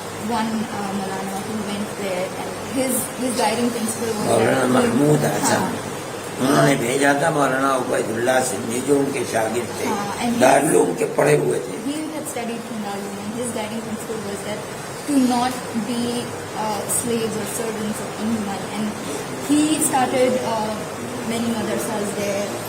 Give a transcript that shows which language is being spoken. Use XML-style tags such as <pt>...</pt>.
<en>one Maulana who went there, and his guiding principle was</en> <ur>مولانا محمود حسن ہاں انہوں نے بھیجا تھا مولانا عبید اللہ سندھی جو ان کے شاگرد تھے ہاں،</ur> <en>and</en> <ur>دارالعلوم کے پڑھے ہوئے تھے.</ur> <en>he had studied from Darul, and his guiding principle was that to not be slaves or servants of anyone. And he started many madrasas there.</en>